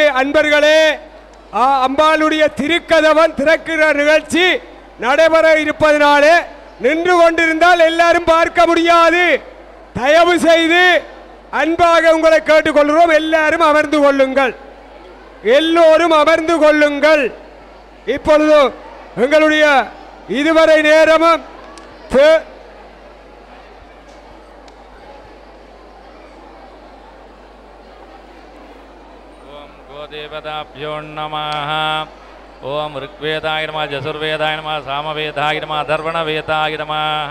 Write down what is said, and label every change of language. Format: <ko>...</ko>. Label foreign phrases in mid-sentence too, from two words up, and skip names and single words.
<ta>அன்பர்களே, அம்பாளுடைய திருக்கதவன் திறக்கிற நிகழ்ச்சி நடைபெற இருப்பதனாலே நின்று கொண்டிருந்தால் எல்லாரும் பார்க்க முடியாது. தயவு செய்து அன்பாக உங்களை கேட்டுக்கொள்கிறோம். எல்லாரும் அமர்ந்து கொள்ளுங்கள். எல்லோரும் அமர்ந்து கொள்ளுங்கள். இப்பொழுது எங்களுடைய இதுவரை நேரமும்</ta> <sa>देवताभ्यो नमः। ओम ऋग्वेदाय नमः, यजुर्वेदाय नमः, सामवेदाय नमः, अथर्वणवेदाय नमः।</sa>